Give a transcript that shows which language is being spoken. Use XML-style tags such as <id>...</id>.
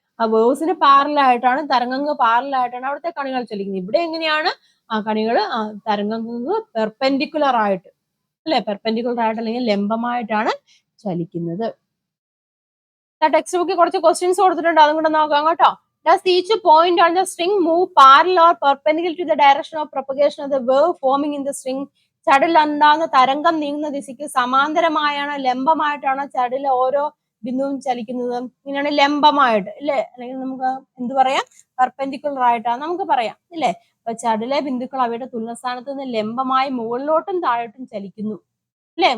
<ml>ആ വേവ്സിന് പാരലായിട്ടാണ്, തരംഗങ്ങൾക്ക് പാരലായിട്ടാണ് അവിടുത്തെ കണികൾ ചലിക്കുന്നത്. ഇവിടെ എങ്ങനെയാണ്? ആ കണികൾ തരംഗങ്ങൾക്ക് പെർപെൻഡിക്കുലർ ആയിട്ട്, അല്ലെ? പെർപെൻഡിക്കുലർ ആയിട്ട് അല്ലെങ്കിൽ ലംബമായിട്ടാണ് ചലിക്കുന്നത്. ടെക്സ്റ്റ് ബുക്കിൽ കുറച്ച് ക്വസ്റ്റ്യൻസ് കൊടുത്തിട്ടുണ്ട്, അതും കൂടെ നോക്കാം കേട്ടോ.</ml> <en>Does each point on the string move parallel or perpendicular to the direction of propagation of the wave forming in the string?</en> <ml>ചടലിൽ ഉണ്ടാകുന്ന തരംഗം നീങ്ങുന്ന ദിശയ്ക്ക് സമാന്തരമായാണ്, ലംബമായിട്ടാണ് ചടലിലെ ഓരോ ബിന്ദുവും ചലിക്കുന്നത്. ഇങ്ങനെയാണ് ലംബമായിട്ട്, ഇല്ലേ? അല്ലെങ്കിൽ നമുക്ക് എന്ത് പറയാം? പെർപെൻഡിക്കുലർ ആയിട്ടാണ് നമുക്ക് പറയാം, ഇല്ലേ? അപ്പൊ ചടലിലെ ബിന്ദുക്കൾ അവയുടെ തുലനസ്ഥാനത്ത് നിന്ന് ലംബമായി മുകളിലോട്ടും താഴോട്ടും ചലിക്കുന്നു, അല്ലെ?</ml>